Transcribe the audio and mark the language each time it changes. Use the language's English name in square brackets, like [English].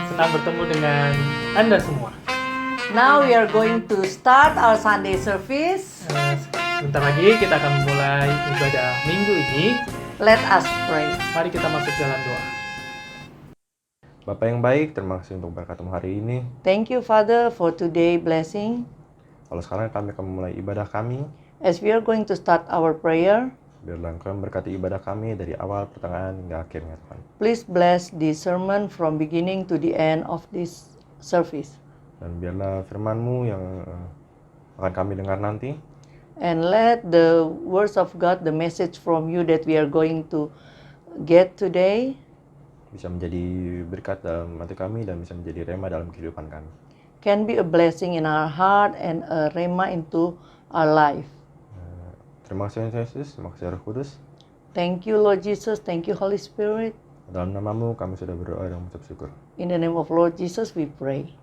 [Indonesian] Senang bertemu dengan Anda semua. [English] Now we are going to start our Sunday service. [Indonesian] Sebentar lagi kita akan memulai ibadah Minggu ini. [English] Let us pray. [Indonesian] Mari kita masuk dalam doa. Bapak yang baik, terima kasih untuk berkatmu hari ini. [English] Thank you Father for today blessing. [Indonesian] Kalau sekarang kami akan memulai ibadah kami, [English] As we are going to start our prayer, [Indonesian] biarlah Engkau memberkati ibadah kami dari awal, pertengahan, hingga akhirnya Tuhan. [English] please bless the sermon from beginning to the end of this service. [Indonesian] Dan biarlah firman-Mu yang akan kami dengar nanti, [English] And let the words of God, the message from you that we are going to get today, [Indonesian] bisa menjadi berkat dalam hati kami dan bisa menjadi rema dalam kehidupan kami. [English] can be a blessing in our heart and a rema into our life. [Indonesian] Terima kasih Yesus, terima kasih Roh Kudus. [English] Thank you Lord Jesus, thank you Holy Spirit. [Indonesian] Dalam nama-Mu kami sudah berdoa dan mengucap syukur. [English] In the name of Lord Jesus we pray.